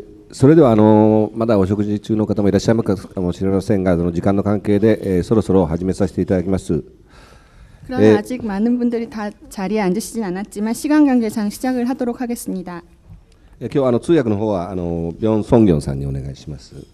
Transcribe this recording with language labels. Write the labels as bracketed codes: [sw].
[ja] それではまだお食事中の方もいらっしゃいますかもしれませんが、時間の関係で、そろそろ始めさせていただきます。 [ko] 그러나 아직 많은 분들이 다 자리에 앉으시진 않았지만 시간 관계상 시작을 하도록 하겠습니다. [ja] 今日通訳の方は변성경さんにお願いします。